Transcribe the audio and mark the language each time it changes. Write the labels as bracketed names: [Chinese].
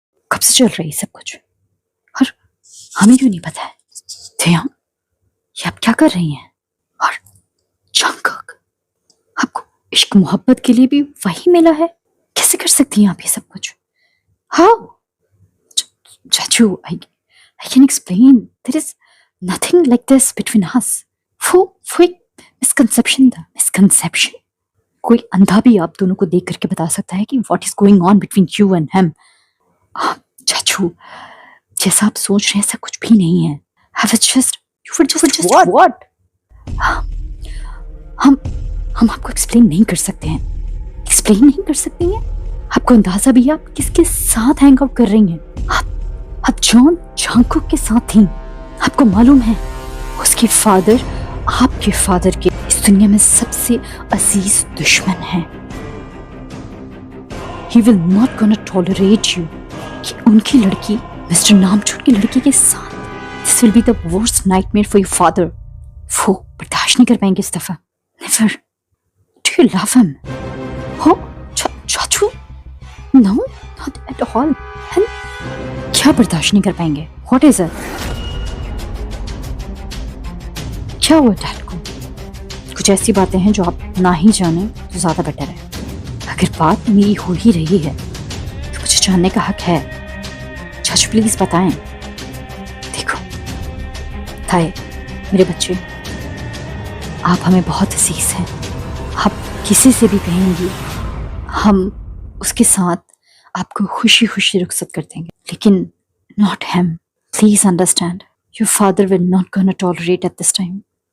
[Hindi] कब से चल रही है सब कुछ और हमें क्यों नहीं पता है? तया, ये आप क्या कर रही हैं? और जंगकुक, आपको इश्क मोहब्बत के लिए भी वही मिला है? कैसे कर सकती हैं आप ये सब कुछ? [English] How? [Hindi] चाचू, [English] I can explain. There is nothing like this between us. [Hindi] वो एक मिसकंसेप्शन था। मिसकंसेप्शन? कोई अंधा भी आप दोनों को देख करके बता सकता है कि [English] what is going on between you and him. [Hindi] चाचू, जैसा आप सोच रहे हैं ऐसा कुछ भी नहीं है। [English] I was just, you were just what? [Hindi] हम आपको एक्सप्लेन नहीं कर सकते हैं। एक्सप्लेन नहीं कर सकते हैं? आपको अंदाजा भी है आप किसके साथ हैंग आउट कर रही हैं? आप जॉन जंगकुक के साथ थी। आपको मालूम है उसके फादर आपके फादर के इस दुनिया में सबसे अजीज दुश्मन है। [English] He will not gonna tolerate you [Hindi] कि उनकी लड़की मिस्टर नामचून की लड़की के साथ। [English] This will be the worst nightmare for your father। [Hindi] वो बर्दाश्त नहीं कर पाएंगे इस दफा। [English] Never। Do you love him? [Hindi] हो चाचू? [English] No, not at all। [Hindi] क्या बर्दाश्त नहीं कर पाएंगे? [English] What is it? [Hindi] क्या हुआ डैड को? कुछ ऐसी बातें हैं जो आप ना ही जाने तो ज्यादा बेटर है। अगर बात मेरी हो ही रही है तो मुझे जानने का हक है। चाचू प्लीज बताएं। देखो ताई, मेरे बच्चे, आप हमें बहुत अजीज हैं। आप किसी से भी कहेंगी हम उसके साथ आपको खुशी खुशी रुखसत कर देंगे। लेकिन [English] Not him. Please understand. Your father will not gonna tolerate at this time.